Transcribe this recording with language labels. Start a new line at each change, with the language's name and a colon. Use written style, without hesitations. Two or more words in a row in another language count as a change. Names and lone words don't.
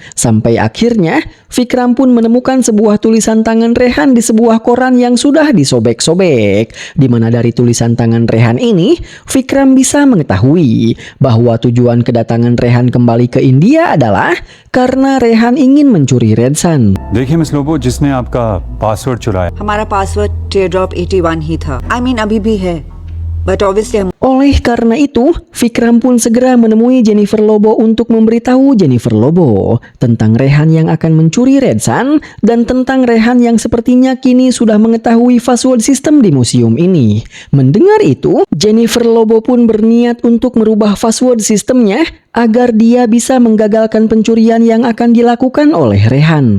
Indonesian: Sampai akhirnya, Vikram pun menemukan sebuah tulisan tangan Rehan di sebuah koran yang sudah disobek-sobek. Di mana dari tulisan tangan Rehan ini, Vikram bisa mengetahui bahwa tujuan kedatangan Rehan kembali ke India adalah karena Rehan ingin mencuri Redsan.
Hindi: देखिए मिस लोबो जिसने आपका पासवर्ड चुराया हमारा पासवर्ड टीयरड्रॉप 81 ही था।
English: I mean
Hindi: अभी भी है,
English: but obviously
Hindi: हम
Indonesian: Oleh karena itu, Vikram pun segera menemui Jennifer Lobo untuk memberitahu Jennifer Lobo tentang Rehan yang akan mencuri Redsan dan tentang Rehan yang sepertinya kini sudah mengetahui password sistem di museum ini. Mendengar itu, Jennifer Lobo pun berniat untuk merubah password sistemnya agar dia bisa menggagalkan pencurian yang akan dilakukan oleh Rehan.